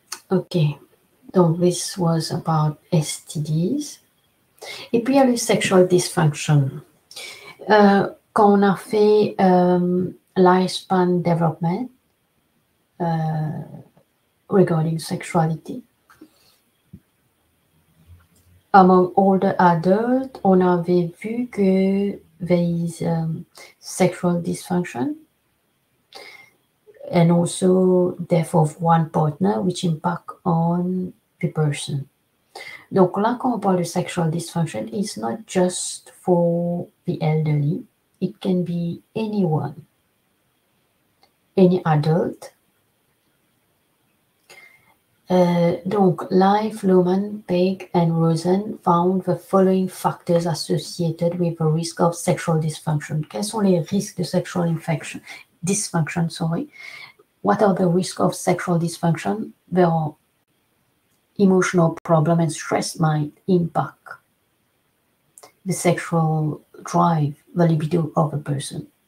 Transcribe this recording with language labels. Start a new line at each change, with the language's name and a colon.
English: Ok, donc this was about STDs.
French: Et puis il y a le sexual dysfunction. Quand on a fait
English: lifespan development regarding sexuality, among older adults,
French: on avait vu que
English: there is sexual dysfunction and also death of one partner, which impact on the person.
French: Donc là, quand on parle de
English: sexual dysfunction, it's not just for the elderly. It can be anyone, any adult. Donc, Life, Lohman, Pegg, and Rosen found the following factors associated with the risk of sexual dysfunction.
French: Quels sont les risques de sexual dysfunction, sorry.
English: What are the risks of sexual dysfunction? There are emotional problem and stress might impact the sexual drive, the libido of a person.